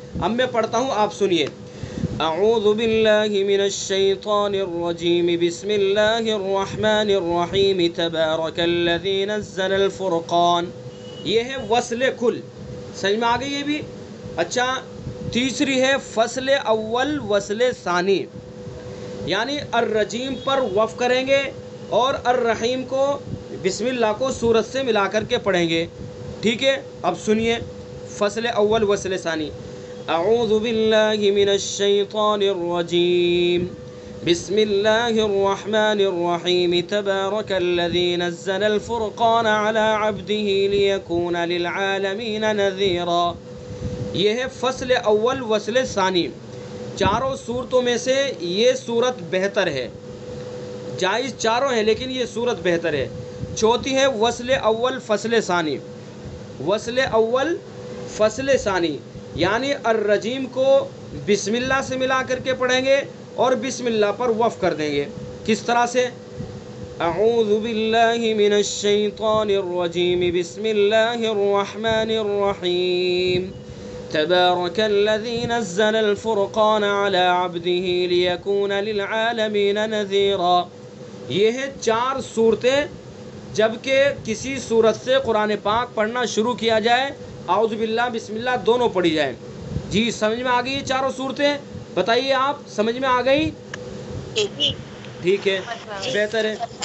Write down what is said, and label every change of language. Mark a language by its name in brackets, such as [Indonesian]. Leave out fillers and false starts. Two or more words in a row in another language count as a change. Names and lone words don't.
[Urdu] اب میں پڑھتا ہوں، آپ سنیے۔ [Arabic] اعوذ باللہ من الشیطان الرجیم، بسم اللہ الرحمن الرحیم، تبارک الذی نزل الفرقان۔ [Urdu] یہ ہے وصل کل، سمجھ میں آ گئی یہ بھی؟ اچھا، تیسری ہے فصل اول وصل ثانی، یعنی الرجیم پر وقف کریں گے اور الرحیم کو بسم اللہ کو سورت سے ملا کر کے پڑھیں گے، ٹھیک ہے؟ اب سنیے فصل اول وصل ثانی۔ [Arabic] اعوذ باللہ من الشیطان الرجیم، بسم اللہ الرحمن الرحیم، تبارک الذی نزل الفرقان علی عبدہ لیکون للعالمین نذیرا۔ [Urdu] یہ ہے فصل اول وصل ثانی۔ چاروں صورتوں میں سے یہ صورت بہتر ہے۔ جائز چاروں ہیں لیکن یہ صورت بہتر ہے۔ چوتھی ہے وصل اول فصل ثانی، وصل اول فصل ثانی یعنی الرجیم کو بسم اللہ سے ملا کر کے پڑھیں گے اور بسم اللہ پر وقف کر دیں گے۔ کس طرح سے؟ [Arabic] اعوذ باللہ من الشیطان الرجیم بسم اللہ الرحمن الرحیم تبارک الذی نزل الفرقان علی عبده لیکون للعالمین نذیرا۔ [Urdu] یہ ہے 4 صورتیں جبکہ کسی صورت سے قرآن پاک پڑھنا شروع کیا جائے [Arabic] اعوذ باللہ بسم اللہ [Urdu] دونوں پڑھی جائیں۔ جی سمجھ میں آ گئی یہ چاروں صورتیں؟ بتائیے آپ سمجھ میں آ گئی؟ ٹھیک ہے بہتر ہے۔